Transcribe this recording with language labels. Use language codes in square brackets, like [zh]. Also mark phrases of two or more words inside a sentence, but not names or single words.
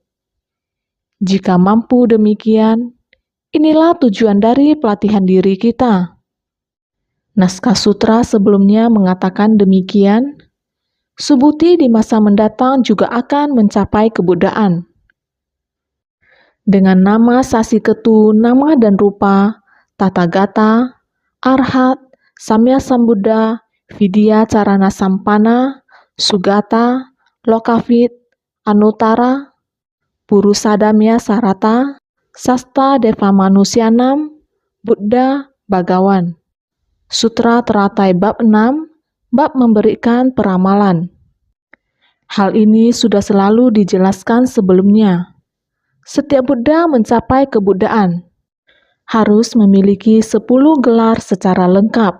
[id] Jika mampu demikian, inilah tujuan dari pelatihan diri kita. Naskah sutra sebelumnya mengatakan demikian, Subhuti di masa mendatang juga akan mencapai kebuddhaan. Dengan nama Sasiketu, nama dan rupa, Tathagata, Arhat, Samya Sambuddha, Vidya Carana Sampana, Sugata, Lokavit, Anuttara, Purusadamya Sarata, Sasta Deva Manusianam, Buddha, Bhagawan. Sutra Teratai Bab 6, Bab memberikan peramalan. Hal ini sudah selalu dijelaskan sebelumnya. Setiap Buddha mencapai kebuddhaan harus memiliki 10 gelar secara lengkap.